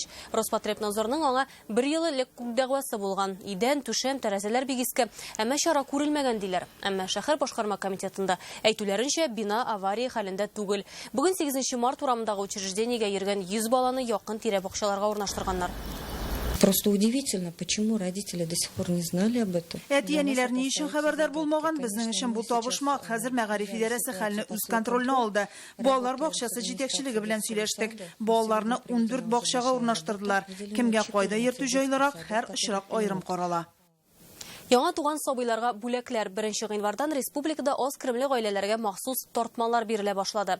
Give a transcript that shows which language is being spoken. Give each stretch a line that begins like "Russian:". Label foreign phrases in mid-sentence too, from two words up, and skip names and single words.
Tatar: Роспотребнадзорның аңа 1 ел элек күк дәгъвасы булган. Идән, түшәм, тәрәзәләр бигискә, әмма чара күрелмәгән диләр. Әмма шәһәр башкарма комитетында әйтүләренчә бина авария хәлендә түгел. Бүген 8 март урамындагы учреждениегә йөргән 100 баланы якын тирә бакчаларга урнаштырганнар.
Russian: Просто удивительно, почему родители до сих пор не знали об этом.
Tatar: Әтиәниләр ни өчен хәбәрдар булмаган, безнең өчен бу табышмак. Хәзер мәгариф идарәсе хәлне үз контрольне алды. Балалар бакчасы җитәкчелеге белән сөйләштек. Балаларны 14 бакчага урнаштырдылар. Кемгә кайда йөртү җайлырак, һәр очрак аерым карала. Яңа туган сабыйларга бүләкләр 1 гыйнвардан республикада аз киремле гаиләләргә махсус тартмалар бирелә башлады.